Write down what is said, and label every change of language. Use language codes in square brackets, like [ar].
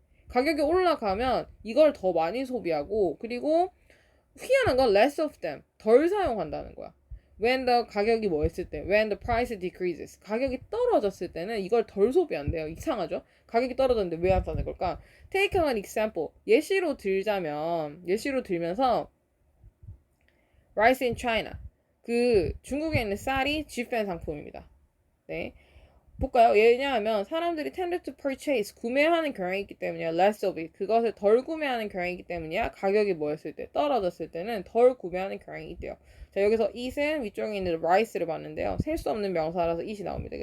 [ko] 가격이 올라가면 이걸 더 많이 소비하고 그리고 희한한 건 [en] less of them, [ko] 덜 사용한다는 거야. When the 가격이 뭐 했을 때, [en] when the price decreases, [ko] 가격이 떨어졌을 때는 이걸 덜 소비한대요. 이상하죠? 가격이 떨어졌는데 왜 안 사는 걸까? [en] Take an example. [ko] 예시로 들면서 [en] rice in China. [ko] 그 중국에 있는 쌀이 cheap 상품입니다. 네. 볼까요? 왜냐하면 사람들이 [en] tend to purchase, [ko] 구매하는 경향이 있기 때문이야. [en] less of it, [ko] 그것을 덜 구매하는 경향이 있기 때문이야. 가격이 뭐였을 때, 떨어졌을 때는 덜 구매하는 경향이 있대요. 자, 여기서 it은 위쪽에 있는 rice를 봤는데요. 셀 수 없는 명사라서 it이 나옵니다.